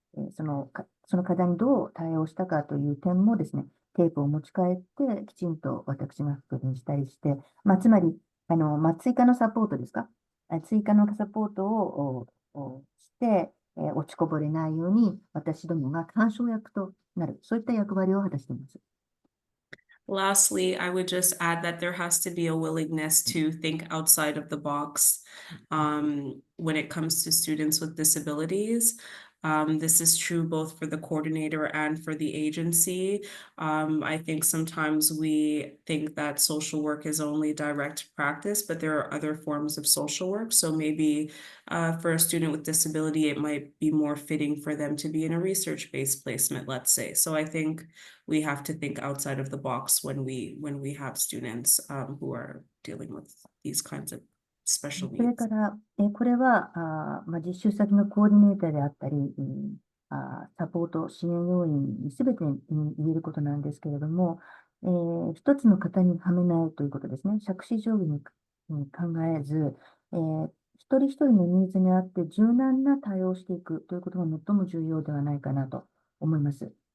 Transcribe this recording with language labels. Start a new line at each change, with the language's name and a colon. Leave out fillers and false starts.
Japanese: その課題にどう対応したかという点もですね、テープを持ち帰ってきちんと私が確認したりして、つまり、追加のサポートですか、追加のサポートをして、落ちこぼれないように私どもが干渉役となる、そういった役割を果たしています。
English: Lastly, I would just add that there has to be a willingness to think outside of the box when it comes to students with disabilities. This is true both for the coordinator and for the agency. I think sometimes we think that social work is only direct practice, but there are other forms of social work. So maybe for a student with disability, it might be more fitting for them to be in a research-based placement, let's say. So I think we have to think outside of the box when we have students who are dealing with these kinds of special
Japanese: それ
English: needs.
Japanese: から、これは、実習先のコーディネーターであったり、サポート支援要員すべてに言えることなんですけれども、一つの型にはめないということですね。杓子定規に考えず、一人一人のニーズに合って柔軟な対応をしていくということが最も重要ではないかなと思います。